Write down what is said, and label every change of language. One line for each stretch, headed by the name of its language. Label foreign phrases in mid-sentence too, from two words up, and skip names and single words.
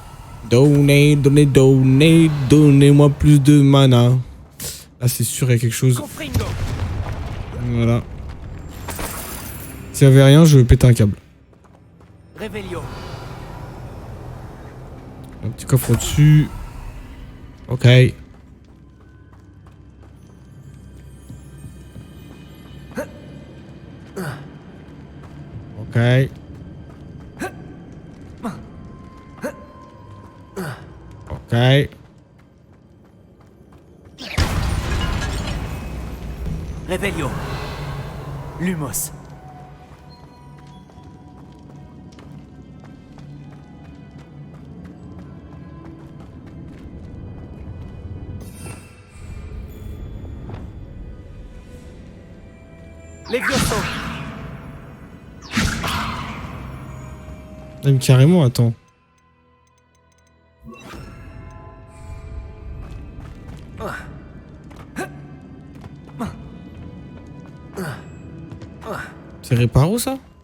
French: Donnez-moi plus de mana. Là, c'est sûr, il y a quelque chose. Confringo. Voilà. S'il y avait rien, je pétais un câble. Revelio. Un petit coffre au-dessus. Ok. Ok. Ok. Revelio. Lumos. Levioso. Même carrément, attends. C'est Reparo ça?